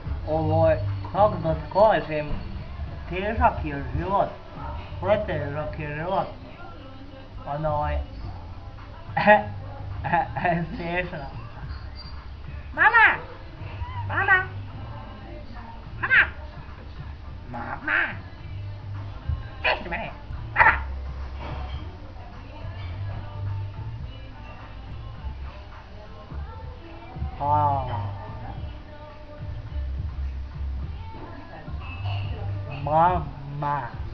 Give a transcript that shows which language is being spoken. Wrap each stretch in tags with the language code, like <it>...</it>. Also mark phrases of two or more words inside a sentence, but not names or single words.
<hr>kako da kažem, težak je život, pretežak je život, smiješno. Mama! Mama! Mama! Mama! Sliši mene! Mama! Mama!</hr>